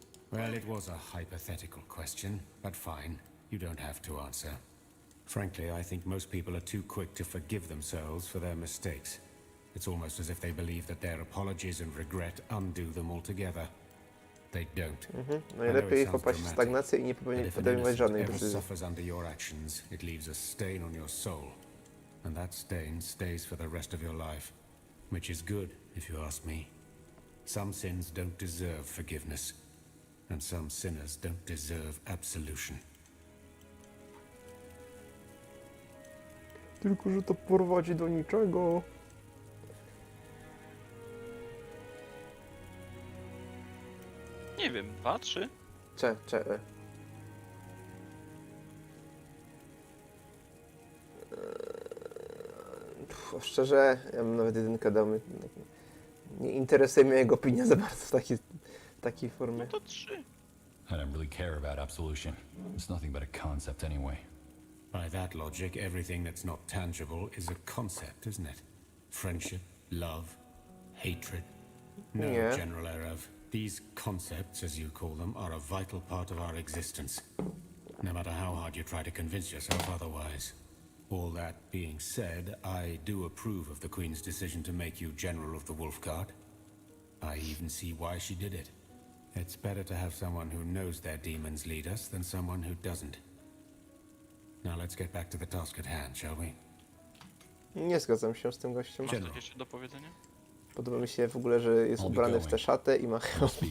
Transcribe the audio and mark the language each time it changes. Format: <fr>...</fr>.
<en>Well, it was a hypothetical question, but fine. You don't have to answer. Frankly, I think most people are too quick to forgive themselves for their mistakes. It's almost as if they believe that their apologies and regret undo them altogether. They don't.</en> <pl>Najlepiej popaść w stagnację i nie podejmować żadnej decyzji.</pl> <en>Suffers under your actions, it leaves a stain on your soul. And that stain stays for the rest of your life. Which is good, if you ask me. Some sins don't deserve forgiveness. And some sinners don't deserve absolution.</en> <pl>Tylko, że to prowadzi do niczego. Nie wiem, 2, 3? Szczerze, ja bym nawet jedynkę dał. Nie interesuje mnie jego opinia za bardzo w takiej formie. No to 3.</pl> <en>I don't really care about absolution. It's nothing but a concept anyway. By that logic, everything that's not tangible is a concept, isn't it? Friendship, love, hatred. No, Yeah. General Erev. These concepts, as you call them, are a vital part of our existence. No matter how hard you try to convince yourself otherwise. All that being said, I do approve of the Queen's decision to make you General of the Wolf Guard. I even see why she did it. It's better to have someone who knows their demons lead us than someone who doesn't. Now let's get back to the task at hand, shall we?</en> <pl>Nie zgadzam się z tym gościem. Masz coś jeszcze do powiedzenia? Podoba mi się w ogóle, że jest ubrany w tę szatę i ma hełm.</pl>